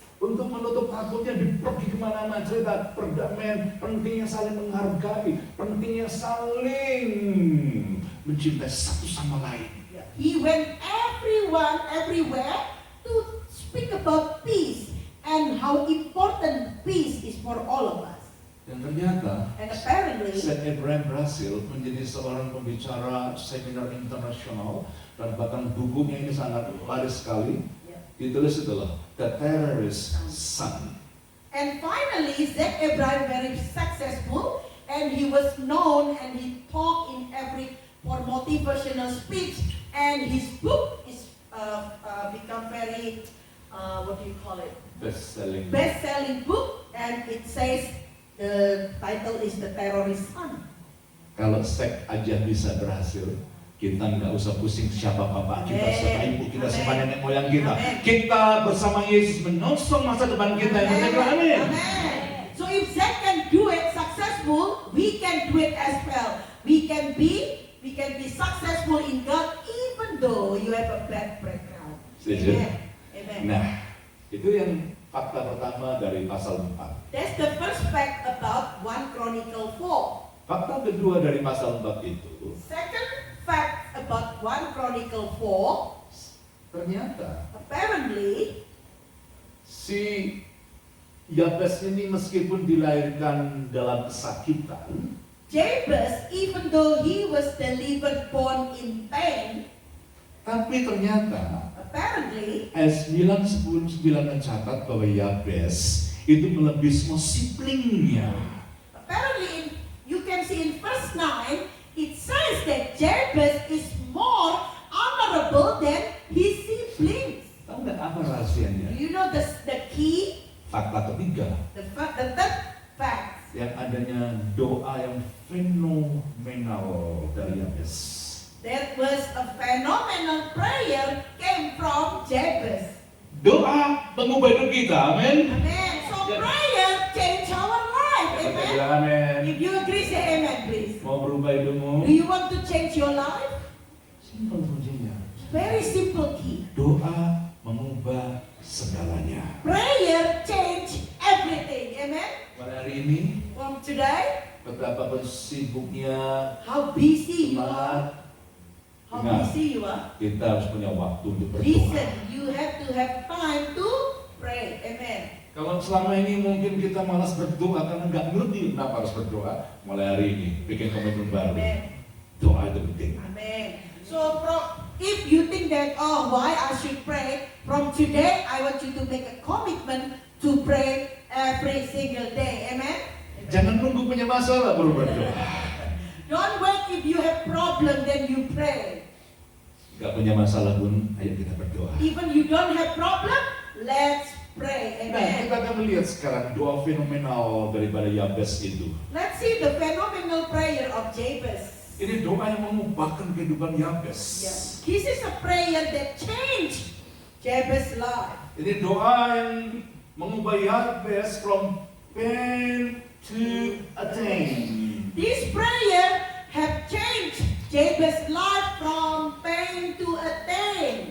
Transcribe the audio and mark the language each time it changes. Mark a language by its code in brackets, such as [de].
[id] Untuk menutup rambutnya pergi kemana-mana cerita perdamaian, pentingnya saling menghargai, pentingnya saling mencintai satu sama lain. [en] Yeah. He went everywhere to speak about peace and how important peace is for all of us. [id] Dan ternyata [en] And apparently, [id] Abraham berhasil menjadi seorang pembicara seminar internasional dan bahkan bukunya ini sangat laris sekali. Ditulis itulah The Terrorist Son. [en] and finally, Abraham very successful, and he was known, and he talked in for motivational speech, and his book is become very what do you call it? Best-selling book, and it says the title is The Terrorist Son. [id] Kalau sek aja bisa berhasil, kita nggak usah pusing siapa bapak kita, siapa ibu kita, siapa nenek moyang kita. [en] Amen. [id] Kita bersama Yesus menyongsong masa depan kita. Amin. [en] Amen. So if Zach can do it successful, we can do it as well. We can be we can be successful in God even though you have a bad background. [id] Setuju? [en] Amen. Amen. [id] Nah, itu yang fakta pertama dari pasal 4. [en] That's the first fact about 1 Chronicle 4. [id] Fakta kedua dari pasal 4 itu, [en] Second fact about 1 Chronicle 4, [id] ternyata [en] apparently [id] si Yabes ini meskipun dilahirkan dalam kesakitan, [en] Jabez, even though he was delivered born in pain, [id] tapi ternyata [en] apparently [id] ayat 9, 10, 9 mencatat bahwa Yabes itu melebihi semua siblingnya. [en] apparently you can see in verse 9 it says that Jabez is more honorable than his siblings. [id] Tahu nggak apa [en] Do [id] rahasianya? [en] you know the key, [id] Fakta ketiga, [en] the third fact? [id] yang adanya doa yang fenomenal dari Yabes. [en] There was a phenomenal prayer came from Jabez. [id] Doa mengubah hidup kita, amin. [en] Amen. So Yeah. prayer change our life. [id] Kita [en] Amen. [id] bilang amin. [en] If you agree, say amen, please. [id] Mau berubah hidupmu? [en] Do you want to change your life? [id] Simpel kuncinya. [en] Very simple key. [id] Doa mengubah segalanya. [en] Prayer change everything. Amen. [id] Pada hari ini, [en] From today, [id] betapapun sibuknya, [en] how busy you are. [id] semangat, [en] How [id] Ingat. [en] busy you are. [id] kita harus punya waktu untuk berdoa. [en] Listen, you have to have time to pray. Amen. [id] Kalau selama ini mungkin kita malas berdoa karena nggak ngerti kenapa harus berdoa, mulai hari ini bikin komitmen baru. [en] Amen. [id] Doa itu penting. [en] Amen. So if you think that, oh, why I should pray, from today I want you to make a commitment to pray every single day. Amen. [id] Jangan nunggu punya masalah baru berdoa. [en] Don't wait if you have problem then you pray. [id] Gak punya masalah pun, ayo kita berdoa. [en] Even you don't have problem, let's pray. [id] Nah, kita [en] Amen. [id] akan melihat sekarang doa fenomenal daripada Yabes itu. [en] Let's see the phenomenal prayer of Jabez. [id] Ini doa yang mengubahkan kehidupan Yabes. [en] Yeah. This is a prayer that changed Jabez's life. [id] Ini doa yang mengubah Yabes [en] from pain to attain. This prayer have changed Jabez's life from pain to attain.